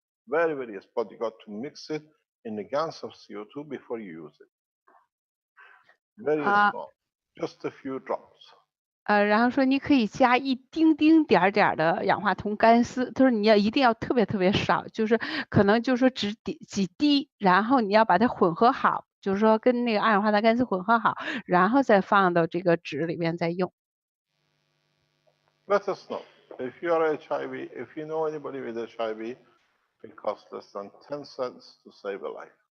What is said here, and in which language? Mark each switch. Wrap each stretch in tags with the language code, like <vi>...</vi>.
<en>Very, very, but you got to mix it in the gas of CO2 before you use it. Very small, just a few drops.</en> <zh>然后说你可以加一丁丁点儿的氧化铜干丝，他说你一定要特别特别少，就是可能就是说只几滴，然后你要把它混合好，就是说跟那个二氧化碳干丝混合好，然后再放到这个纸里面再用。</zh> <en>Let us know if you are HIV, if you know anybody with HIV, it costs less than 10 cents to save a life.</en>